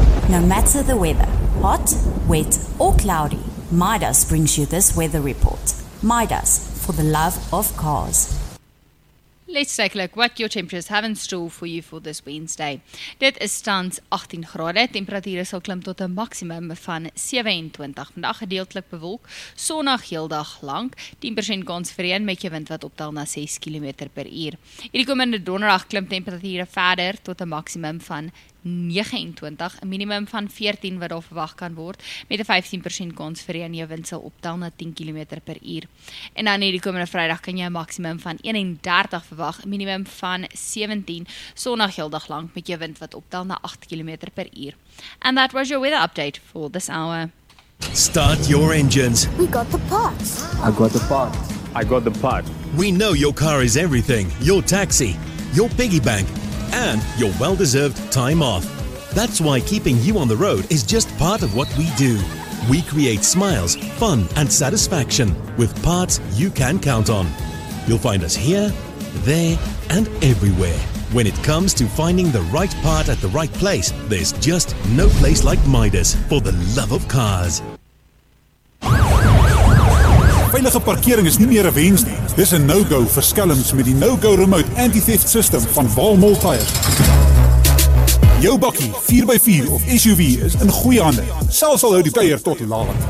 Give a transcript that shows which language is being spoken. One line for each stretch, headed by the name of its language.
English: No matter the weather, hot, wet or cloudy, Midas brings you this weather report. Midas, for the love of cars. Let's take a look what your temperatures have in store for you for this Wednesday.
Afrikaans: Dit is tans 18 grade. Temperatuur sal klim tot 'n maksimum van 27. Vandag gedeeltelik bewolk, sonnig heel dag lank, 10% kans vir reën met 'n wind wat optel na 6 km per uur. Hierdie komende donderdag klim temperature verder tot 'n maksimum van 29, 'n minimum van 14 wat daar verwag kan word, met 'n 15% kans vir reën, jou wind sal optel na 10 km per uur. En dan hierdie komende Vrydag kan jy 'n maksimum van 31 verwag, 'n minimum van 17, sonnig heel dag lank met jou wind wat optel na 8 km per uur.
English: And that was your weather update for this hour. Start your engines. We got the parts. I got the parts. I got the parts. We know your car is everything. Your taxi, your piggy bank, and your well-deserved time off. That's why keeping you on the road is just part of what we do. We create smiles, fun, and satisfaction with parts you can count on. You'll find us here, there, and everywhere. When it comes to finding the right part at the right place, there's just no place like Midas for the love of cars.
Afrikaans: Veilige parkering is nie meer 'n wens nie. Dis 'n no-go vir skelms met die no-go remote anti-theft system van Walmol Tyres. Jou bakkie, 4x4 of SUV is in goeie hande. Selfs al hou die tyre tot laat.